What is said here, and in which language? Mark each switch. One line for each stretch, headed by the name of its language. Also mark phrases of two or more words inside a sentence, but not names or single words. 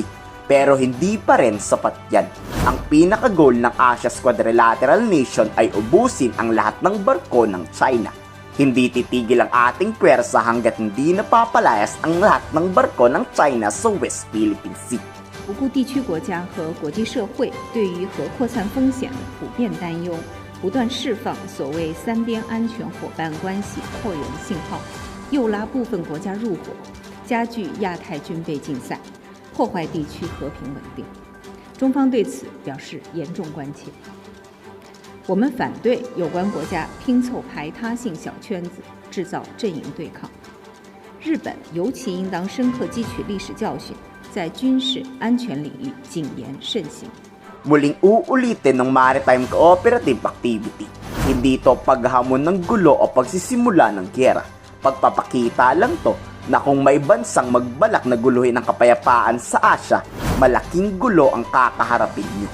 Filipino: Pero hindi pa rin sapat yan. Ang pinaka-goal ng Asia's Quadrilateral Nation ay ubusin ang lahat ng barko ng China. Hindi titigil ang ating pwersa hanggat hindi napapalayas ang lahat ng barko ng China sa West Philippine Sea.
Chinese: 不顾地区国家和国际社会对于核扩散风险的普遍担忧，不断释放所谓三边安全伙伴关系扩容信号，诱拉部分国家入伙，加剧亚太军备竞赛，破坏地区和平稳定。中方对此表示严重关切。我们反对有关国家拼凑排他性小圈子，制造阵营对抗。日本尤其应当深刻汲取历史教训，在军事安全领域谨言慎行。
Filipino: Muling uulitin ng
English: maritime cooperative activity.
Filipino: Hindi ito paghamon ng gulo o pagsisimula ng giyera. Pagpapakita lang to na kung may bansang magbalak na guluhin ang kapayapaan sa Asia, malaking gulo ang kakaharapin nyo.